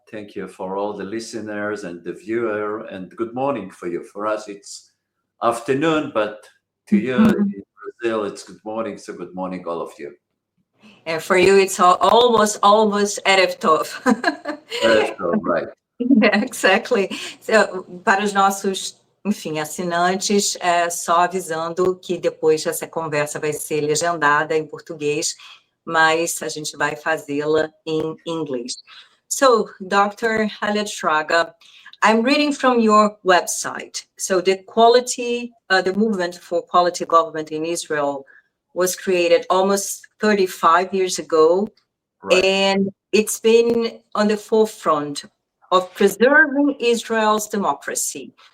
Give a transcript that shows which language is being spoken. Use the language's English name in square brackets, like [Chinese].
[English] Thank you for all the listeners and the viewer, and good morning for you. For us, it's afternoon, but to you in Brazil, it's good morning. So good morning, all of you. And for you, it's almost Erev Tov. Erev Tov, right. Yeah, exactly. [Portuguese] So, para os nossos, enfim, assinantes, só avisando que depois essa conversa vai ser legendada em português, mas a gente vai fazê-la em inglês. [English] So, Dr. Eliad Shraga, I'm reading from your website. So the movement for quality government in Israel was created almost 35 years ago, Right. And it's been on the forefront of preserving Israel's democracy.